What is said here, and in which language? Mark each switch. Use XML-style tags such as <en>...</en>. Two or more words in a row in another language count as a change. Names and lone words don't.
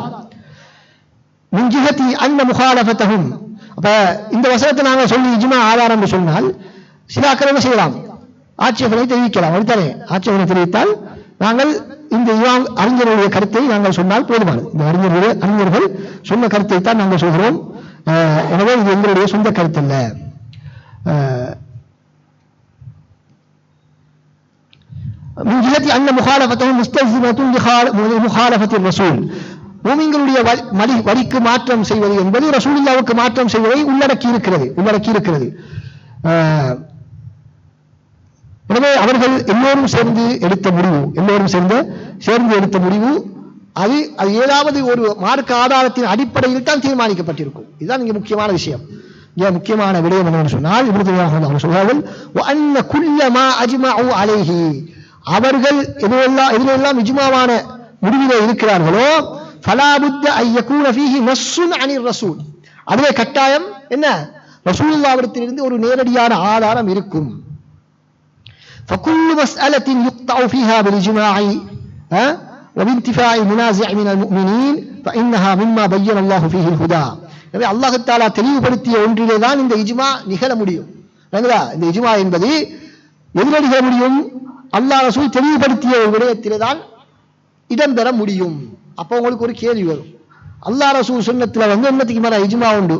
<ar>من جهة أن مخالفتهم,</ar> <ta>அப்ப இந்த வசனத்தை நாங்கள் சொல்லி இஜ்மா ஆதாரம் என்று சொன்னால் சில அக்கறை என்ன செய்யலாம், ஆட்சேபனை தெரிவிக்கலாம். அப்படித்தானே? ஆட்சேபனை தெரிவித்தால் நாங்கள் இந்த அறிஞர்களுடைய கருத்தை நாங்கள் சொன்னால் போதுமானது. இந்த அறிஞர்கள் சொன்ன கருத்தை தான் நாங்கள் சொல்கிறோம். எனவே இது எங்களுடைய சொந்த கருத்து அல்ல.</ta> <ar>من جهة أن مخالفتهم مستلزمة لمخالفة الرسول,</ar> <ta>மூமின்களுடைய வழிக்கு மாற்றம் செய்வது என்பது ரசூலுல்லாஹ்வுக்கு மாற்றம் செய்வதை உள்ளடக்கி இருக்கிறது. எனவே அவர்கள் எல்லோரும் சேர்ந்து எடுத்த முடிவு அது ஏதாவது ஒரு மார்க்க ஆதாரத்தின் அடிப்படையில் தான் தீர்மானிக்கப்பட்டிருக்கும். இதுதான் இங்கே முக்கியமான விஷயம். முக்கியமான விடயம் என்னவென்று சொன்னால், இப்னு தய்மிய்யா அவர்கள் சொல்வார்கள்,</ta> <ar>وَأَنَّ كُلَّ مَا أَجْمَعُوا عَلَيْهِ,</ar> <ta>அவர்கள் எதிலெல்லாம் இஜ்மாவான முடிவிலே இருக்கிறார்களோ,</ta> <ar>فَلَا بُدَّ أَن يَكُونَ فِيهِ نَصٌّ عَنِ الرَّسُولِ,</ar> <ta>அதிலே கட்டாயம் என்ன, ரசூலுல்லாஹ்விடத்திலிருந்து ஒரு நேரடியான ஆதாரம் இருக்கும்.</ta> <ar>فكل مسألة يقطع فيها بالإجماع وبانتفاع المنازع من المؤمنين فإنها مما بين الله فيه الهدى.</ar> <ta>எனவே அல்லாஹ் தஆலா தெளிவுபடுத்திய ஒன்றிலே தான் இந்த இஜ்மா நிகழ முடியும். இந்த இஜ்மா என்பது எதில் நிகழ முடியும்? அல்லாஹ் ரசூல் தெளிவுபடுத்திய ஒரு விடயத்திலே தான் இடம்பெற முடியும். அப்போ உங்களுக்கு ஒரு கேள்வி வரும், அல்லாஹ் ரசூல் சுன்னத்துல என்னத்துக்கு மேல இஜ்மா உண்டு?</ta>